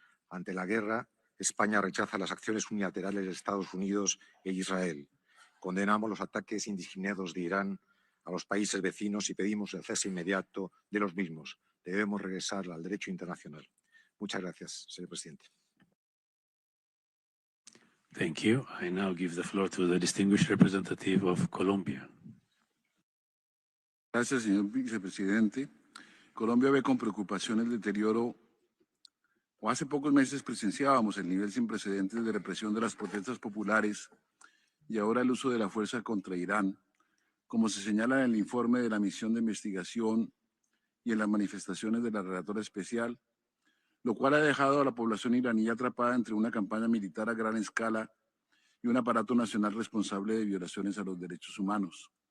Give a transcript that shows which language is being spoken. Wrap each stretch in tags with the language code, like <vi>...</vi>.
<es>Ante la guerra, España rechaza las acciones unilaterales de Estados Unidos e Israel. Condenamos los ataques indiscriminados de Irán a los países vecinos y pedimos el cese inmediato de los mismos. Debemos regresar al derecho internacional. Muchas gracias, señor presidente.</es> <en>Thank you. I now give the floor to the distinguished representative of Colombia.</en> <es>Gracias, señor vicepresidente. Colombia ve con preocupación el deterioro. Hace pocos meses presenciábamos el nivel sin precedentes de represión de las protestas populares y ahora el uso de la fuerza contra Irán, como se señala en el informe de la Misión de Investigación y en las manifestaciones de la Relator Especial, lo cual ha dejado a la población iraní atrapada entre una campaña militar a gran escala y un aparato nacional responsable de violaciones a los derechos humanos.</es>